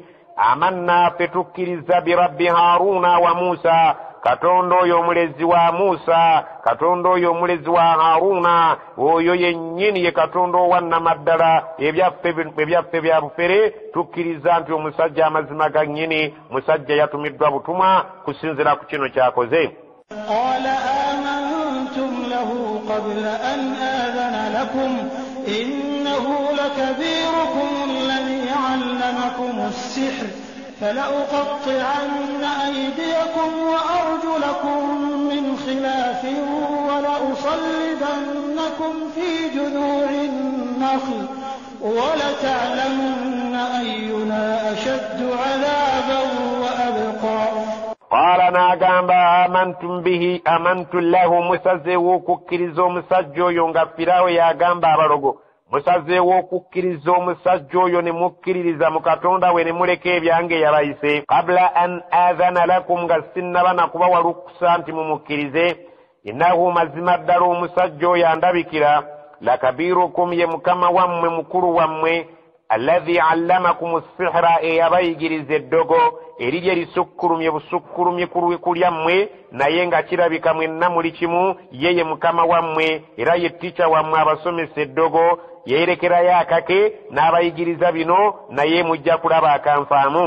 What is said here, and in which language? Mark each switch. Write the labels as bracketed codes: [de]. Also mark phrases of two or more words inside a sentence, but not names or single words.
[lg] amanna ffe tukkiriza [ar] برب هارون وموسى [lg] katonda oyo omulezi wa Musa katonda oyo omulezi wa Haaruna oyo yennyini ye katonda owannamaddala ebyaffe bya bufere tukkiriza nti omusajja amazima gannyini musajja yatumiddwa butumwa kusinzira ku kino kyakoze. [ar] قبل أن آذن لكم إنه لكبيركم الذي علمكم السحر فلأقطعن أيديكم وأرجلكم من خلاف ولأصلبنكم في جذوع النخل ولتعلمن أينا أشد عذابا وأبقى. [lg] قال n'agamba amantu lahu musazeewo okukkiriza omusajja oyo nga Firaawo yagamba abalogo musazeewo okukkiriza omusajja oyo ne mukkiririza mu katonda we ne muleka ebyange yabayise. [ar] قبل أن آذن لكم [lg] nga sinnaba nakubawa lukusa nti mumukkirize. innahu mazima ddala omusajja oyo andabikira lakabirukum ye mukama wammwe mukulu wammwe [ar] الذي علمكم السحر [lg] eyabayigiriza eddogo erirye lisukkulumye busukkulumye kulyammwe naye nga kirabika mwenna muli kimu yeye mukama wammwe era ye ttica wammwe abasomesa eddogo yeerekerayo akake n'abayigiriza bino naye mujja kulaba akanfaamu.